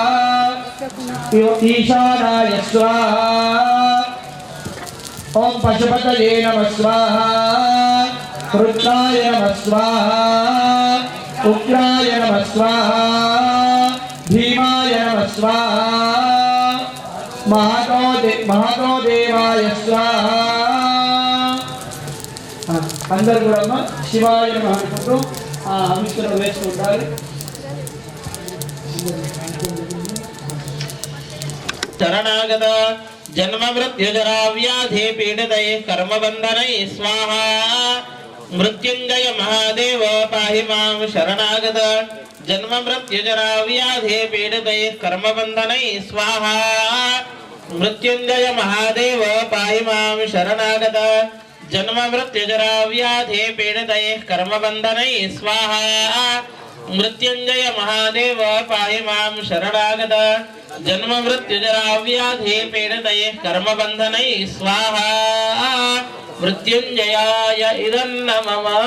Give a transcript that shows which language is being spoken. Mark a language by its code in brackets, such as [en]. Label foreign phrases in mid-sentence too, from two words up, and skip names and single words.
[sa] ईशानाय स्वाहा ओम पशुपतये नमः स्वाहा रुद्राय नमः स्वाहा उग्राय नमः स्वाहा भीमाय नमः स्वाहा महातो देवाय स्वाहा अंदर [te] కూడా శివాయ నమః అనుకుంటూ అభిషేకం వేసుకుంటారు. [sa] शरणागत जन्म मृत्यु जरा व्याधि पीड़ितैः कर्मबन्धनैः स्वाहा मृत्युंजय महादेव पाहि मां शरणागत जन्म मृत्यु जरा व्याधि पीड़ितैः कर्मबन्धनैः स्वाहा मृत्युंजय महादेव पाहि मां शरणागत जन्म मृत्यु जरा व्याधि पीड़ितैः कर्मबन्धनैः स्वाहा मृत्युंजय महादेव पाहि मां शरणागत जन्म मृत्यु जरा व्याधि पीड़ितैः कर्मबन्धनैः स्वाहा मृत्युंजयाय इदं नमः